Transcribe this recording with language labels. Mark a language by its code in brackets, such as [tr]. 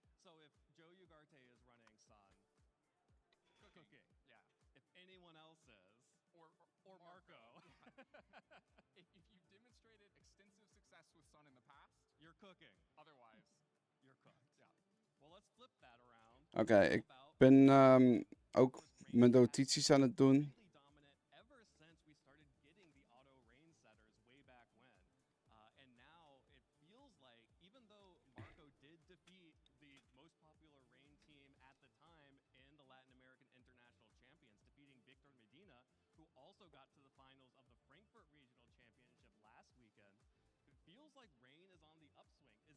[en] So if Joe Ugarte is running Sun, cooking. Yeah. If anyone else is, Or Marco. If you've demonstrated extensive success with Sun in the past, you're cooking. otherwise, You're cooked. yeah. Well, let's flip that around. [nl] Oké, ik [en] About [nl] ben ook mijn notities aan het doen. [en] completely dominant ever since we started getting the auto rain setters way back when. And now it feels like, even though Marco did defeat the most popular rain team at the time in the Latin American International Champions, defeating Victor Medina, who also got to the finals of the Frankfurt Regional Championship last weekend, it feels like rain is on the upswing.